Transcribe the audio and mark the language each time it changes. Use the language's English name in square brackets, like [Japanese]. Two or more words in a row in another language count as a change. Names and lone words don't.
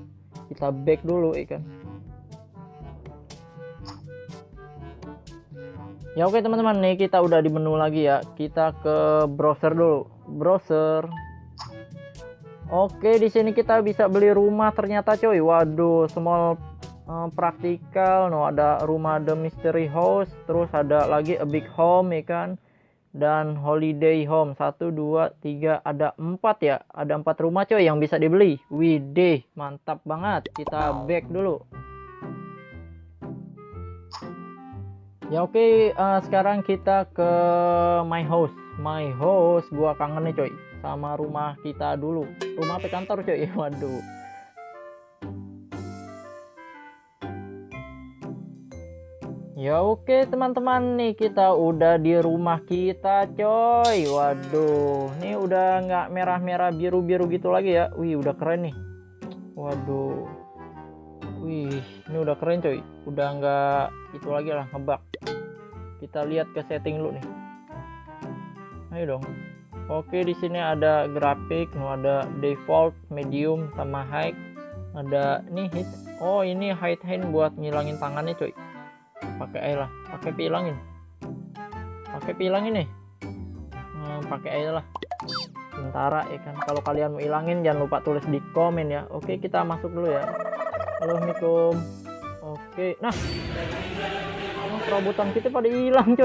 [Indonesian] Kita back dulu ikan. Ya oke teman-teman, nih kita udah di menu lagi ya. Kita ke browser dulu. Browser. Oke, di sini kita bisa beli rumah ternyata coy. Waduh, [English] small practical. No, [Indonesian] ada rumah The Mystery House, terus ada lagi [English] a big home [Indonesian] ya kan. Dan [English] holiday home [Indonesian] 1 2 3, ada 4 ya. Ada 4 rumah coy yang bisa dibeli. Widih, mantap banget. Kita back dulu. Ya oke, sekarang kita ke [English] my house. My house, [Indonesian] gua kangen nih coy sama rumah kita dulu. Rumah apa kantor coy? Waduh. Ya oke teman-teman, nih kita udah di rumah kita coy. Waduh, ini udah nggak merah-merah biru-biru gitu lagi ya. Wih, udah keren nih. Waduh. Wih, ini udah keren coy. Udah nggak itu lagi lah, ngebug. Kita lihat ke setting dulu nih. Ayo dong. Oke, di sini ada grafik, ada default, medium, sama high. Ada nih hit. Oh, ini [English] hide hand [Indonesian] buat ngilangin tangannya coy. Pakai air lah, pakai pilangin. Pakai pilangin nih. Pakai air lah. Sementara ya kan. Kalau kalian mau ilangin jangan lupa tulis di komen ya. Oke, kita masuk dulu ya. Halo Assalamualaikum. Oke, nah perabotan kita pada hilang coy.